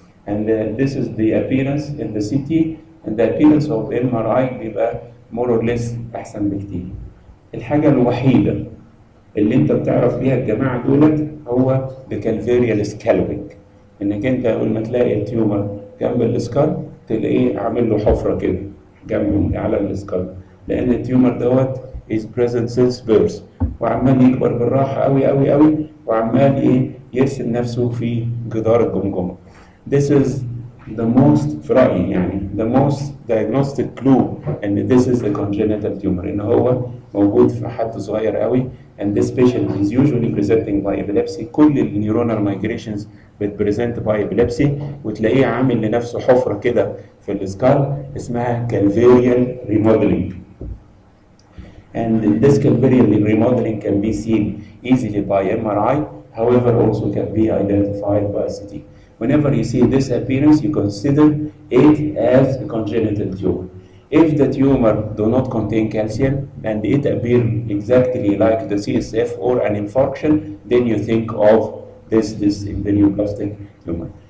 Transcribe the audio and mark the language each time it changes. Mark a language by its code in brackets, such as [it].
[en] and this is the appearance in the CT, and the appearance of MRI [ar] بيبقى [en] more or less [ar] أحسن بكتير. الحاجة الوحيدة اللي انت بتعرف بيها الجماعة دولت هو الكالفيريال سكالبنج، انك انت اول ما تلاقي التيومر جنب السكال تلاقيه عامل له حفرة كده جنب على السكال، لان التيومر دوت [en] is present since birth، [ar] وعمال يكبر بالراحة قوي قوي قوي، وعمال ايه يرسم نفسه في جدار الجمجمة. [en] This is the most [ar] في رأيي يعني [en] the most diagnostic clue ان this is a congenital tumor، [ar] ان هو موجود في حد صغير قوي. [en] and this patient is usually presenting by epilepsy. [ar] كل النيورونال migrations بتبريزنت [en] by epilepsy، [ar] وتلاقيه عامل لنفسه حفرة كده في السكال اسمها calvarial remodeling. [en] and this calvarial remodeling can be seen easily by MRI, however also can be identified by CT. Whenever you see this appearance, you consider it as a congenital tumor. If the tumor do not contain calcium and it appear exactly like the CSF or an infarction, then you think of this embryoplastic tumor.